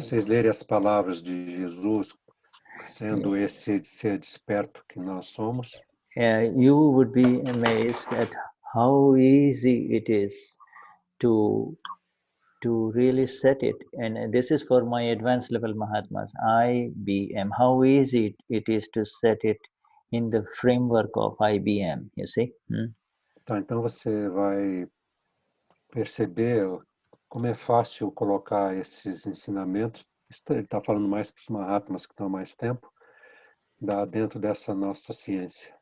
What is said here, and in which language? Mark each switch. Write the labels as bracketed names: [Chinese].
[Portuguese] Quando vocês lerem as palavras de Jesus, sendo esse ser desperto que nós somos, [English] you would be amazed at how easy it is to really set it, and this is for my advanced level Mahatmas, IBM, how easy it is to set it in the framework of IBM, you see. [Portuguese] Então você vai perceber como é fácil colocar esses ensinamentos, ele está falando mais para os Mahatmas que estão há mais tempo, dentro dessa nossa ciência.